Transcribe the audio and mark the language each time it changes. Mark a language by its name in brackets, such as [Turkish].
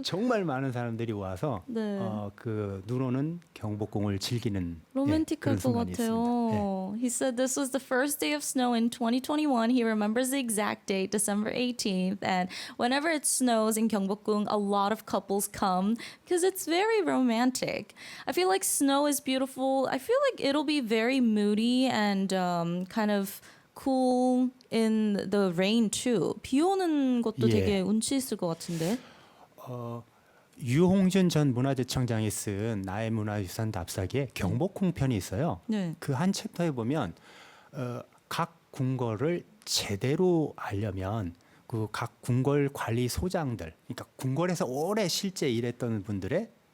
[Korean] 정말 많은 사람들이 와서 네. 그 눈 오는 경복궁을 즐기는 로맨틱할 그런 것 순간이 있습니다. 같아요. [English] He said this was the first day of snow in 2021. He remembers the exact date, December 18th. And whenever it snows in Gyeongbokgung, a lot of couples come because it's very romantic. I feel like snow is beautiful. I feel like it'll be very moody and kind of cool in the rain too. [Korean] 비 오는 것도 예. 되게 운치 있을 것 같은데. 유홍준 전 문화재청장이 쓴 나의 문화유산 답사기에 경복궁 편이 있어요. 네. 그 한 챕터에 보면 각 궁궐을 제대로 알려면 그 각 궁궐 관리 소장들, 그러니까 궁궐에서 오래 실제 일했던 분들의